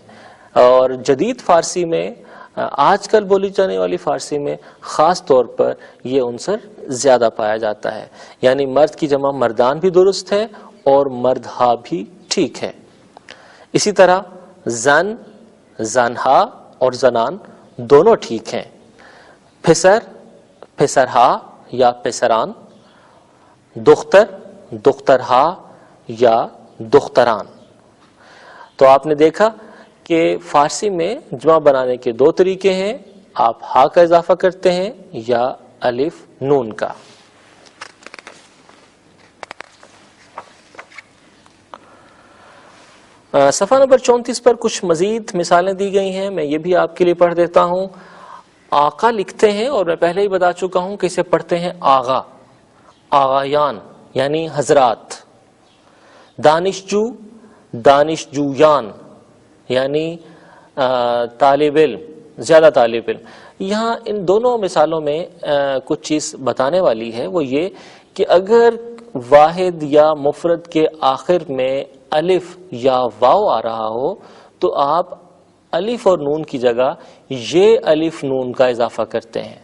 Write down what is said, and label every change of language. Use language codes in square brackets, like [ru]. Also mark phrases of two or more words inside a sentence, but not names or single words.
[ur] اور جدید فارسی میں، آج کل بولی جانے والی فارسی میں خاص طور پر یہ عنصر زیادہ پایا جاتا ہے، یعنی مرد کی جمع مردان بھی درست ہے اور مردہا بھی ٹھیک ہے۔ اسی طرح زن زنہا اور زنان دونوں ٹھیک ہیں۔ [fa] پھسر پھسرہا یا پھسران، دختر دخترہا یا دختران۔ [ur] تو آپ نے دیکھا کہ فارسی میں جمع بنانے کے دو طریقے ہیں، آپ ہا کا اضافہ کرتے ہیں یا الف نون کا۔ صفحہ نمبر 34 پر کچھ مزید مثالیں دی گئی ہیں، میں یہ بھی آپ کے لیے پڑھ دیتا ہوں۔ آقا لکھتے ہیں، اور میں پہلے ہی بتا چکا ہوں کہ اسے پڑھتے ہیں [fa] آغا، آغایان [ur] یعنی حضرات۔ [fa] دانشجو، دانشجویان [ur] یعنی طالب علم، زیادہ طالب علم. یہاں ان دونوں مثالوں میں کچھ چیز بتانے والی ہے، وہ یہ کہ اگر واحد یا مفرد کے آخر میں الف یا واو آ رہا ہو تو آپ الف اور نون کی جگہ یہ الف نون کا اضافہ کرتے ہیں.